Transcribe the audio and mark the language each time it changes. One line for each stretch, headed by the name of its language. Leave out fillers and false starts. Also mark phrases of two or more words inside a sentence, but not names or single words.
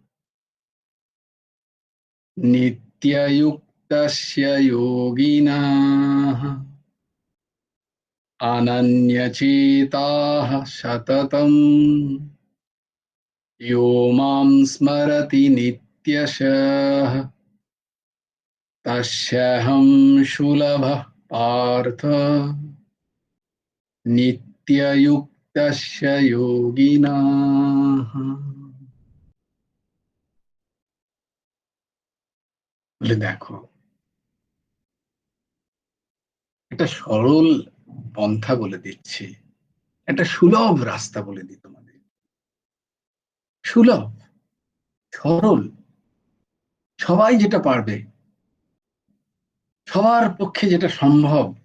Sanskrit: नित्ययुक्तस्य योगिनः, अनन्यचेताः सततं यो मां स्मरति नित्यशः, तस्याहं सुलभः पार्थ, नित्ययुक्तस्य योगिनः।
Bangla: বলে দেখো, একটা সরল পন্থা বলে দিচ্ছি, একটা সুলভ রাস্তা বলে দিই তোমাদের। সুলভ, সরল, সবাই যেটা পারবে, সবার পক্ষে যেটা সম্ভব।